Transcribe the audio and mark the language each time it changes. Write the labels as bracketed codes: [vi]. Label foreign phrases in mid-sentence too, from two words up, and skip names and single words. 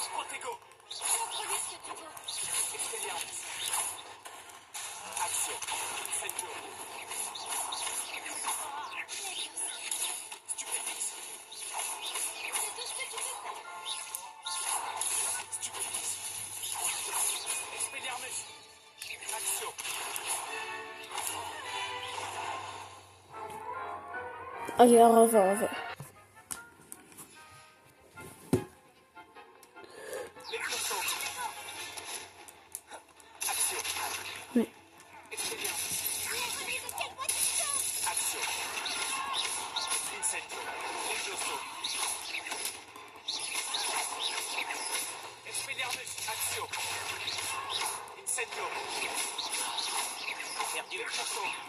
[fr] Protego. Contrôlez ce que tu veux. Expelliarmus. Action. Incendio. Stupefix. C'est tout ce que tu peux faire. Stupefix. Expelliarmus. Action. Ok, on refait. Levioso. Action. Oui. Expelliarmus. Action. Incendio. Levioso. Expelliarmus. Action. Incendio. Perdu. Levioso.